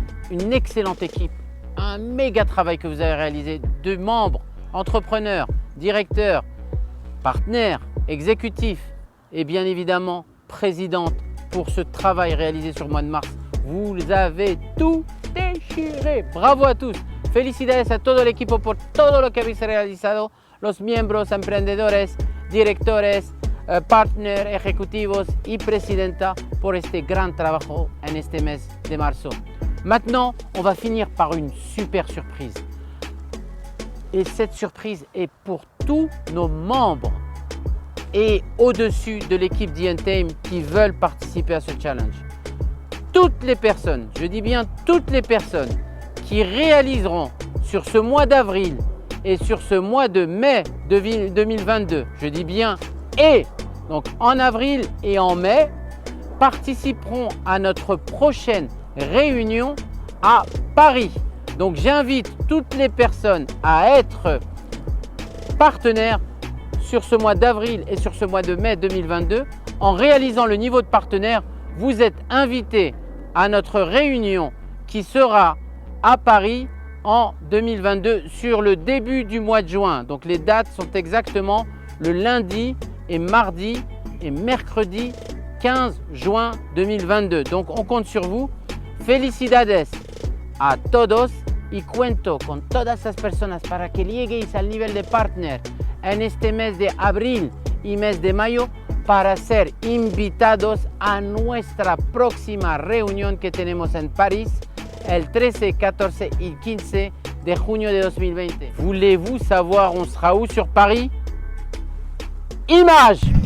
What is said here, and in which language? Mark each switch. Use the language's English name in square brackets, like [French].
[French] une excellente équipe, un méga travail que vous avez réalisé de membres, entrepreneurs, directeurs, partenaires, exécutifs et bien évidemment présidente pour ce travail réalisé sur le mois de mars. Vous avez tout déchiré. Bravo a tous. [Spanish] Felicidades a todo el equipo por todo lo que habéis realizado, los miembros, emprendedores, directores, partners, ejecutivos y presidenta por este gran trabajo en este mes de marzo. [French] Maintenant, on va finir par une super surprise. Et cette surprise est pour tous nos membres et au-dessus de l'équipe d'E-Team qui veulent participer à ce challenge. Toutes les personnes, je dis bien toutes les personnes qui réaliseront sur ce mois d'avril et sur ce mois de mai 2022, je dis bien et, donc en avril et en mai, participeront à notre prochaine réunion à Paris. Donc j'invite toutes les personnes à être partenaires sur ce mois d'avril et sur ce mois de mai 2022. En réalisant le niveau de partenaire, vous êtes invités à notre réunion qui sera à Paris en 2022 sur le début du mois de juin. Donc les dates sont exactement le lundi et mardi et mercredi 15 juin 2022. Donc on compte sur vous. [Spanish] Felicidades a todos y cuento con todas esas personas para que lleguéis al nivel de partner en este mes de abril y mes de mayo para ser invitados a nuestra próxima reunión que tenemos en París el 13, 14 y 15 de junio de 2020. [French] Voulez-vous savoir on sera où sur Paris? Image!